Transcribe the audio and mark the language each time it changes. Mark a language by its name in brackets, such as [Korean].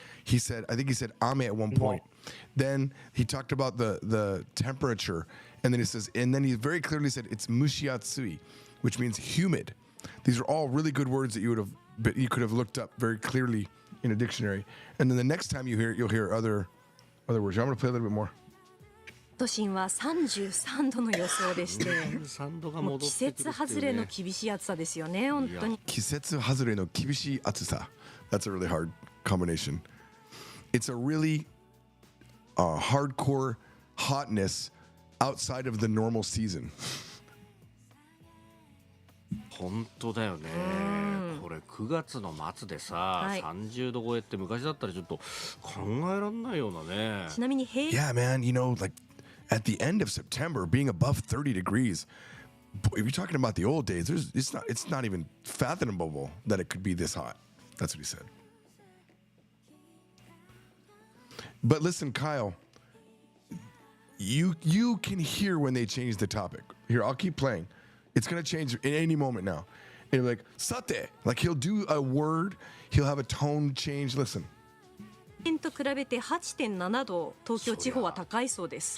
[English] I think he said ame at one point. Then he talked about the temperature, and then he very clearly said it's mushiatsui, which means humid. These are all really good words that you could have looked up very clearly in a dictionary. And then the next time you hear it, you'll hear other words. I'm going to play a little bit more. [Japanese] 都心は33度の予想でして、もう季節外れの厳しい暑さですよね、本当に。季節外れの厳しい暑さ. [English] That's a really hard combination. It's a really hardcore hotness outside of the normal season. [Japanese] 本当だよね。これ9月の末でさ、30度超えって昔だったらちょっと考えられないようなね。ちなみに [English] Yeah, man, like at the end of September being above 30 degrees. If you're talking about the old days, it's not even fathomable that it could be this hot. That's what he said. But listen, Kyle, you can hear when they change the topic. Here, I'll keep playing. It's going to change in any moment now. And you're like, sate. Like he'll do a word. He'll have a tone change. Listen. [Japanese] 年と比べて 8.7 度東京地方は高いそうです。